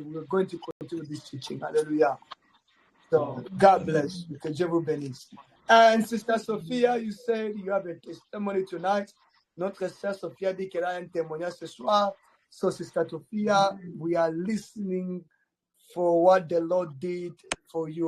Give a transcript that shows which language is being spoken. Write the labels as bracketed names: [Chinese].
[English] We're going to continue this teaching. Hallelujah. So, God bless you. [French] Que Dieu vous bénisse. [English] And Sister Sophia, you said you have a testimony tonight. [French] Notre sœur Sophia dit qu'elle a un témoignage ce soir. [English] So, Sister Sophia, we are listening for what the Lord did for you.